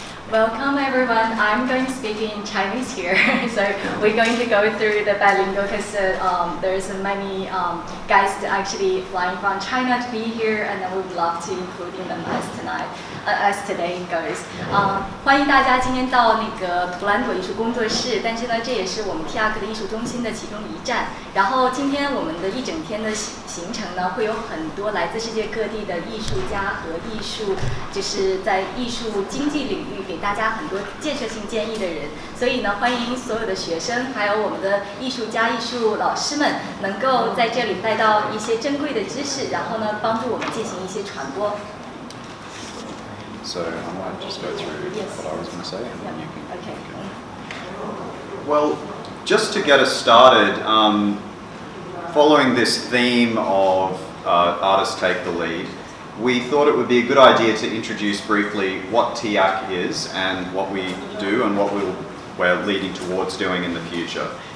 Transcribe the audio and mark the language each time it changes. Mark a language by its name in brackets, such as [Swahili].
[English] Welcome everyone. I'm going to speak in Chinese here. So we're going to go through the bilingual because there's many guys actually flying from China to be here, and we would love to include them as today goes. [Chinese] 欢迎大家今天到那个图兰朵艺术工作室，但是呢，这也是我们 TIAC 的艺术中心的其中一站。然后今天我们的一整天的行程呢，会有很多来自世界各地的艺术家和艺术，就是在艺术经济领域给大家很多建设性建议的人。所以呢，欢迎所有的学生，还有我们的艺术家、艺术老师们，能够在这里带到一些珍贵的知识，然后呢，帮助我们进行一些传播。 [English] So I might just go through what I was going to say, and then you can. Okay. Well, just to get us started, following this theme of artists take the lead, we thought it would be a good idea to introduce briefly what TIAC is and what we do and what we're leading towards doing in the future.